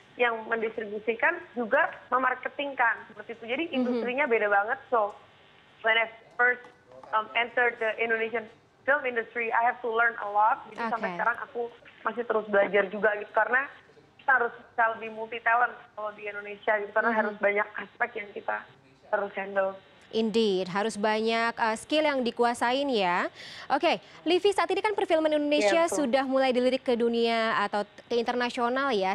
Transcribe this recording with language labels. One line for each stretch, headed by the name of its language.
Indonesian: yang mendistribusikan juga memarketingkan seperti itu. Jadi industrinya beda banget.
English: So when I first entered the Indonesian film industry, I have to learn a lot.
Indonesian: Jadi sampai sekarang aku masih terus belajar juga gitu, karena kita harus bisa lebih multi talent kalau di Indonesia gitu, karena harus banyak aspek yang kita harus handle. Indeed, harus banyak skill yang dikuasain ya. Oke, Livi, saat ini kan perfilman Indonesia sudah mulai dilirik ke dunia atau ke internasional ya.